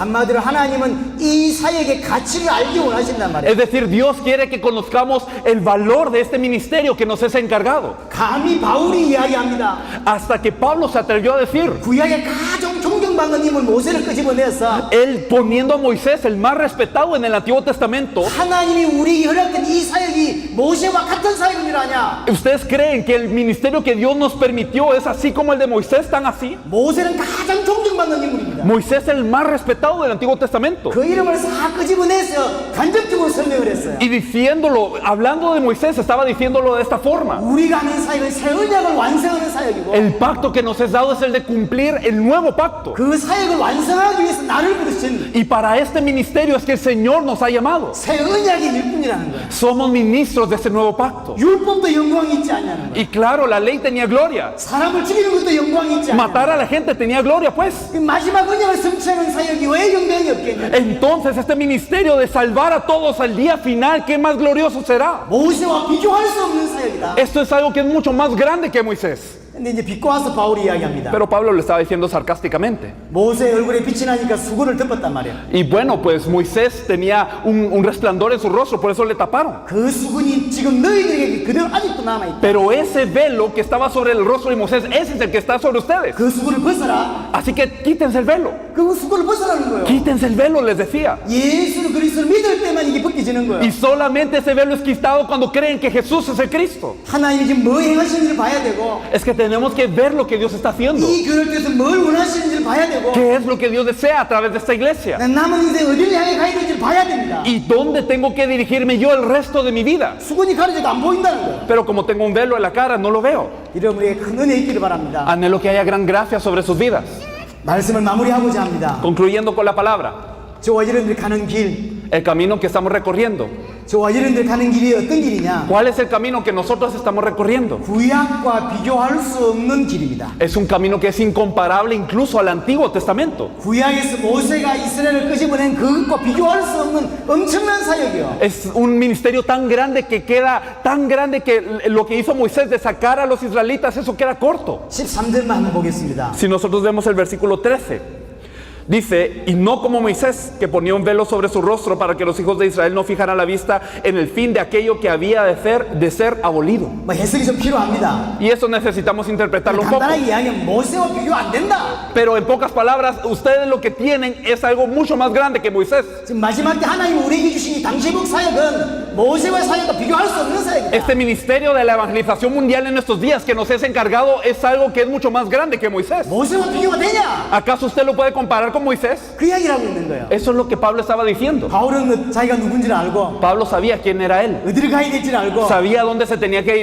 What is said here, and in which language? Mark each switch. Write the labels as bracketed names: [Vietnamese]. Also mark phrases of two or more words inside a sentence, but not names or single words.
[Korean] 한마디로 하나님은 이 사역의 가치를 알기 원하신단 말이에요. [Spanish] Es decir, Dios quiere que conozcamos el valor de este ministerio que nos es encargado. [Korean] 감히 바울이 이야기합니다. [Spanish] Hasta que Pablo se atrevió a decir, [Korean] 구약의 가장 존경받는 인물 모세를 끄집어내서 [Spanish] él poniendo a Moisés el más respetado en el Antiguo Testamento, [Korean] 하나님이 우리에게 허락된 이 사역이 모세와 같은 사역인 줄 아냐? [Spanish] ¿ustedes creen que el ministerio que Dios nos permitió es así como el de Moisés, tan así? [Korean] 모세는 가장 존경받는 인물입니다. [Spanish] Moisés es el más respetado del Antiguo Testamento. [Korean] 그 이름을 싹 끄집어내서 간접적으로 설명을 했어요. [Spanish] Y diciéndolo, hablando de Moisés, estaba diciéndolo de esta forma. [Korean] 우리가 하는 사역은 새 언약을 완성하는 사역이고 [Spanish] El pacto que nos es dado es el de cumplir el nuevo pacto. [Korean] 그 사역을 완성하기 위해서 나를 부르신 [Spanish] Y para este ministerio es que el Señor nos ha llamado. [Korean] 새 언약의 일꾼이라는 거예요. [Spanish] Somos ministros de ese nuevo pacto. [Korean] 율법도 영광이 있지 않냐는 거예요. [Spanish] Y claro, la ley tenía gloria. [Korean] 사람을 죽이는 것도 영광이 있지 않냐는 [Spanish] Matar a la gente tenía gloria, pues. [Korean] 거예요. 마지막 언약을 성취하는 사역이 왜 영광이 없겠냐? [Spanish] Entonces este ministerio de salvar a todos al día final, ¿qué más glorioso será? [Korean] 모세와 비교할 수 없는 사역이다. [Spanish] Esto es algo que es mucho más grande que Moisés. [Korean] 근데 이제 비꼬아서 바울이 이야기합니다. [Spanish] Pero Pablo lo estaba diciendo sarcásticamente. [Korean] 모세 얼굴에 빛이 나니까 수건을 덮었단 말이야. [Spanish] Y bueno, pues Moisés tenía un resplandor en su rostro, por eso le taparon. [Korean] 그 수건이 지금 너희들에게 그대로 아직도 남아있다. [Spanish] Pero ese velo que estaba sobre el rostro de Moisés, ese es el que está sobre ustedes. [Korean] 그 수건을 벗어라. [Spanish] Así que quítense el velo. [Korean] 그 수건을 벗어라는 거예요. [Spanish] Quítense el velo, les decía. [Korean] 예수를 그리스도를 믿을 때만 이게 벗겨지는 거예요. [Spanish] Y solamente ese velo es quitado cuando creen que Jesús es el Cristo. [Korean] 하나님이 지금 뭐 행하시는지를 봐야 되고 [Spanish] Es que tenemos que ver lo que Dios está haciendo. [Korean] 이 교회를 통해서 뭘 원하시는지를 봐야 되고 [Spanish] ¿Qué es lo que Dios desea a través de esta iglesia? [Korean] 남은 인생 어디를 향해 가야 되는지를 봐야 됩니다. [Spanish] ¿Y dónde tengo que dirigirme yo el resto de mi vida? [Korean] 수건이 가려져도 안 보인다는 거예요. [Spanish] Pero como tengo un velo en la cara, no lo veo. [Korean] 이런 우리에게 큰 은혜 있기를 바랍니다. [Spanish] Anhelo que haya gran gracia sobre sus vidas. [Korean] 말씀을 마무리하고자 합니다. [Spanish] Concluyendo con la palabra, [Korean] 저와 여러분들 가는 길, [Spanish] el camino que estamos recorriendo. [Korean] 저와 여러분들 가는 길이 어떤 길이냐? [Spanish] ¿Cuál es el camino que nosotros estamos recorriendo? [Korean] 구약과 비교할 수 없는 길입니다. [Spanish] Es un camino que es incomparable incluso al Antiguo Testamento. [Korean] 구약에서 모세가 이스라엘을 끄집어낸 그것과 비교할 수 없는 엄청난 사역이요. [Spanish] Es un ministerio tan grande que queda tan grande que lo que hizo Moisés de sacar a los israelitas, eso queda corto. [Korean] 13절만 한번 보겠습니다. [Spanish] Si nosotros vemos el versículo 13, Dice, y no como Moisés, que ponía un velo sobre su rostro para que los hijos de Israel no fijaran la vista en el fin de aquello que había de ser abolido. [Korean] 뭐 해석이 좀 필요합니다. [Spanish] Y eso necesitamos interpretarlo un poco. [Korean] 간단하게 이야기하면 모세와 비교 안 된다. [Spanish] Pero en pocas palabras, ustedes lo que tienen es algo mucho más grande que Moisés. [Korean] 지금 마지막 때 하나님 우리에게 주신 이 당시복 사역은 모세와 사역과 비교할 수 없는 사역이다. [Spanish] Este ministerio de la evangelización mundial en estos días que nos es encargado es algo que es mucho más grande que Moisés. [Korean] 모세와 비교가 되냐? [Spanish] ¿Acaso usted lo puede comparar con Moisés? [Korean] 그 이야기를 하고 있는 거예요. [Spanish] Eso es lo que Pablo estaba diciendo. [Korean] 바울은 자기가 누군지를 알고 [Spanish] Pablo sabía quién era él, [Korean] 어디를 가야 될지를 알고 [Spanish] sabía dónde se tenía que